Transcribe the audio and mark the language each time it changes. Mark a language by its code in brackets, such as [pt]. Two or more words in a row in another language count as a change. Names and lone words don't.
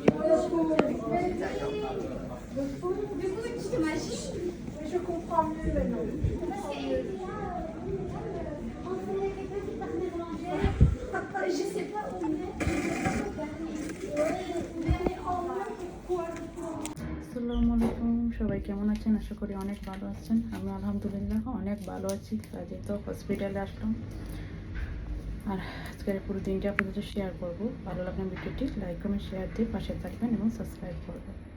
[fr] Du coup, tu t'imagines? Je comprends mieux maintenant. Parce qu'elle était là, on faisait quelqu'un qui partait de l'Angers. Je sais pas où on est. [bn] আসসালামু আলাইকুম, সবাই কেমন আছেন? আশা করি অনেক ভালো আছেন। আমি আলহামদুলিল্লাহ অনেক ভালো আছি। আজকে তো হসপিটালে আসলাম। আর আজকের পুরো দিনটা আপনাদের শেয়ার করব। ভালো লাগলে ভিডিওটি লাইক কমেন্ট শেয়ার দিয়ে পাশে থাকবেন এবং সাবস্ক্রাইব করবেন।